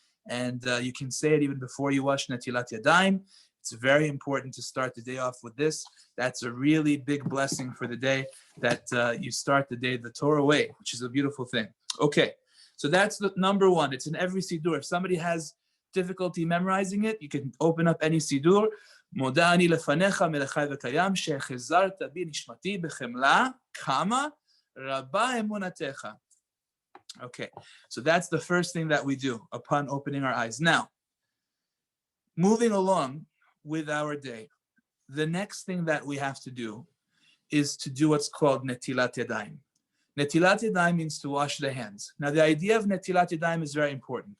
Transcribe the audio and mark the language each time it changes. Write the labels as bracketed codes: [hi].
[en] And you can say it even before you wash Natilat Yadayim. It's very important to start the day off with this. That's a really big blessing for the day, that you start the day the Torah way, which is a beautiful thing. Okay, so that's the number one. It's in every Siddur. If somebody has difficulty memorizing it, you can open up any Siddur. [he] מודה אני לפניך מלך חי וקיים שהחזרת בי נשמתי בחמלה כמה רבה אמונתך. [en] Okay, so that's the first thing that we do upon opening our eyes. Now, moving along with our day, the next thing that we have to do is to do what's called Netilat Yadayim. Netilat Yadayim means to wash the hands. Now, the idea of Netilat Yadayim is very important.